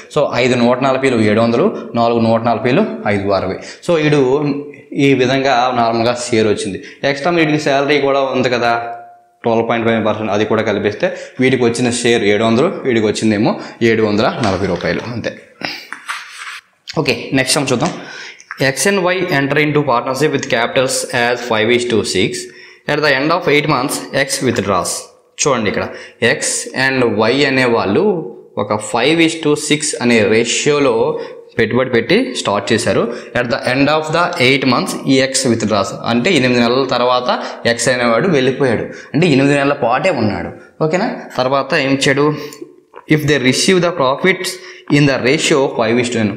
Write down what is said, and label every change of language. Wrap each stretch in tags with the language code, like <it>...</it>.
<te>So 5 140లు 700, 4 140లు 560. So వీడు ఈ విధంగా నార్మల్గా షేర్ వచ్చింది. ఎక్స్ట్రా వీడికి శాలరీ కూడా ఉంది కదా 12.5%, అది కూడా కలిపిస్తే వీడికి వచ్చిన షేర్ 700, వీడికి వచ్చిందేమో 740 రూపాయలు అంతే. ఓకే, నెక్స్ట్ సమ్ చూద్దాం.</te> <en>X and Y enter into partnership with capitals as 5:6. At the end of 8 months, X withdraws.</en> <te>చూడండి, ఇక్కడ X అండ్ Y అనే వాళ్ళు ఒక 5:6 అనే రేషియోలో పెట్టుబడి పెట్టి స్టార్ట్ చేశారు.</te> <en>at the end of the 8 months ఈ X withdraws</en> <te>అంటే 8 నెలల తర్వాత X అనేవాడు వెళ్ళిపోయాడు. అంటే 8 నెలల పాటే ఉన్నాడు. ఓకేనా? తర్వాత ఏం చేయడు,</te> <en>If they receive the profits in the ratio 5:9.</en>